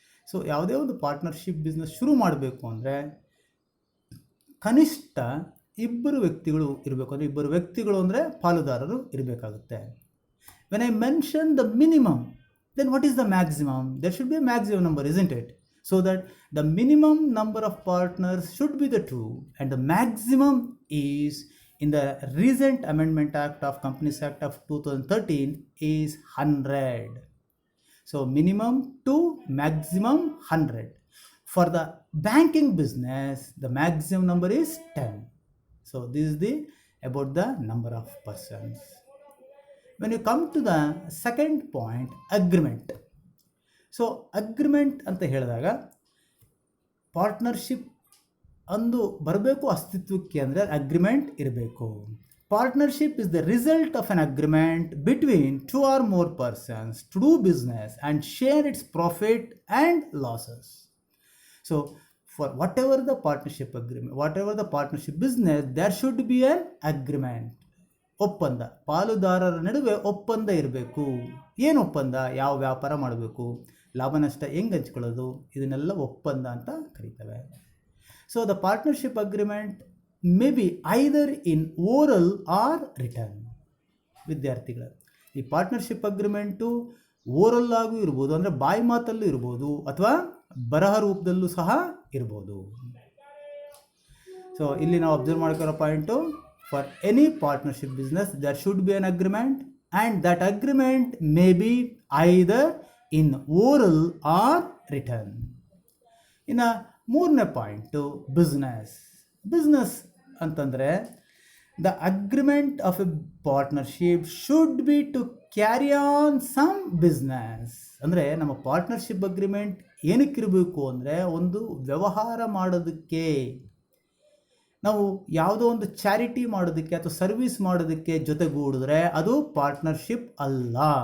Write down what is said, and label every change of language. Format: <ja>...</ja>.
<kn>So ಯಾವುದೇ ಒಂದು partnership business ಶುರು ಮಾಡಬೇಕು ಅಂದರೆ ಕನಿಷ್ಠ ಇಬ್ಬರು ವ್ಯಕ್ತಿಗಳು ಇರಬೇಕು. ಅಂದರೆ ಇಬ್ಬರು ವ್ಯಕ್ತಿಗಳು ಅಂದರೆ ಪಾಲುದಾರರು ಇರಬೇಕಾಗುತ್ತೆ.</kn> <en>When I mention the minimum, then what is the maximum? There should be a maximum number, isn't it? So that the minimum number of partners should be the 2 and the maximum is, in the recent Amendment Act of Companies Act of 2013, is 100. So minimum 2, maximum 100. For the banking business, the maximum number is 10. So this is about the number of persons. When you come to the second point, agreement.</en> <kn>So agreement ಅಂತ ಹೇಳಿದಾಗ partnership ಅಂದು ಬರಬೇಕು ಅಸ್ತಿತ್ವಕ್ಕೆ ಅಂದರೆ agreement ಇರಬೇಕು.</kn> <en>Partnership is the result of an agreement between 2 or more persons to do business and share its profit and losses. So for whatever the partnership agreement, whatever the partnership business, there should be an agreement.</en> <kn>ಒಪ್ಪಂದ, ಪಾಲುದಾರರ ನಡುವೆ ಒಪ್ಪಂದ ಇರಬೇಕು. ಏನು ಒಪ್ಪಂದ? ಯಾವ ವ್ಯಾಪಾರ ಮಾಡಬೇಕು, ಲಾಭ ನಷ್ಟ ಹೆಂಗೆ ಹಂಚ್ಕೊಳ್ಳೋದು, ಇದನ್ನೆಲ್ಲ ಒಪ್ಪಂದ ಅಂತ ಕರೀತೇವೆ.</kn> <en>So the partnership agreement may be either in oral or written.</en> <kn>ವಿದ್ಯಾರ್ಥಿಗಳು, ಈ ಪಾರ್ಟ್ನರ್ಶಿಪ್ ಅಗ್ರಿಮೆಂಟು ಓರಲ್ ಆಗೂ ಇರ್ಬೋದು, ಅಂದರೆ ಬಾಯಿ ಮಾತಲ್ಲೂ ಇರ್ಬೋದು, ಅಥವಾ ಬರಹ ರೂಪದಲ್ಲೂ ಸಹ ಇರ್ಬೋದು.</kn> <en>ಸೊ</en> <kn>ಇಲ್ಲಿ ನಾವು ಅಬ್ಸರ್ವ್ ಮಾಡ್ಕೊಳ್ಳೋ point,</kn> <en>for any partnership business there should be an agreement, and that agreement may be either in oral or written.</en> <kn>ಇನ್ನು ಮೂರನೇ ಪಾಯಿಂಟು ಬಿಸ್ನೆಸ್ ಅಂತಂದರೆ</kn> <en>The agreement of a partnership should be to carry on some business.</en> <kn>ಅಂದರೆ ನಮ್ಮ partnership agreement ಏನಕ್ಕಿರಬೇಕು ಅಂದರೆ ಒಂದು ವ್ಯವಹಾರ ಮಾಡೋದಕ್ಕೆ, ನಾವು ಯಾವುದೋ ಒಂದು ಚಾರಿಟಿ ಮಾಡೋದಕ್ಕೆ ಅಥವಾ ಸರ್ವಿಸ್ ಮಾಡೋದಕ್ಕೆ ಜೊತೆಗೂಡಿದ್ರೆ ಅದು ಪಾರ್ಟ್ನರ್ಶಿಪ್ ಅಲ್ಲ.</kn>